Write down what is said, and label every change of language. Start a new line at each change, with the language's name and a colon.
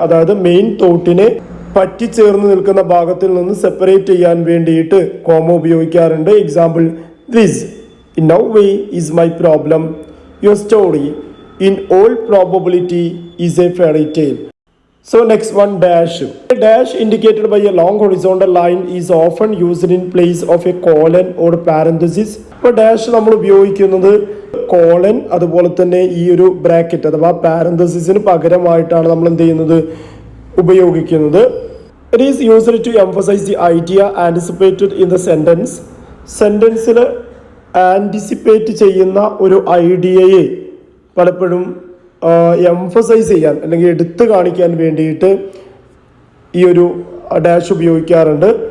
Malayalam: അതായത് മെയിൻ തോട്ടിനെ പറ്റിച്ചേർന്ന് നിൽക്കുന്ന ഭാഗത്തിൽ നിന്ന് സെപ്പറേറ്റ് ചെയ്യാൻ വേണ്ടിയിട്ട് കോമ ഉപയോഗിക്കാറുണ്ട്.
English: Example, this in no way is my problem, your story in all probability is a fairy tale. So next one, dash. A dash indicated by a long horizontal line is often used in place of a colon or parenthesis.
Malayalam: ഇപ്പോൾ dash നമ്മൾ ഉപയോഗിക്കുന്നത് colon അതുപോലെ തന്നെ ഈ ഒരു bracket അഥവാ പാരന്തസിസിന് പകരമായിട്ടാണ് നമ്മൾ എന്ത് ചെയ്യുന്നത്, ഉപയോഗിക്കുന്നത്.
English: It is used to emphasize the idea anticipated in the sentence.
Malayalam: സെൻറ്റൻസിൽ anticipate ചെയ്യുന്ന ഒരു ഐഡിയയെ പലപ്പോഴും എംഫസൈസ് ചെയ്യാൻ അല്ലെങ്കിൽ എടുത്തു കാണിക്കാൻ വേണ്ടിയിട്ട് ഈ ഒരു ഡാഷ് ഉപയോഗിക്കാറുണ്ട്.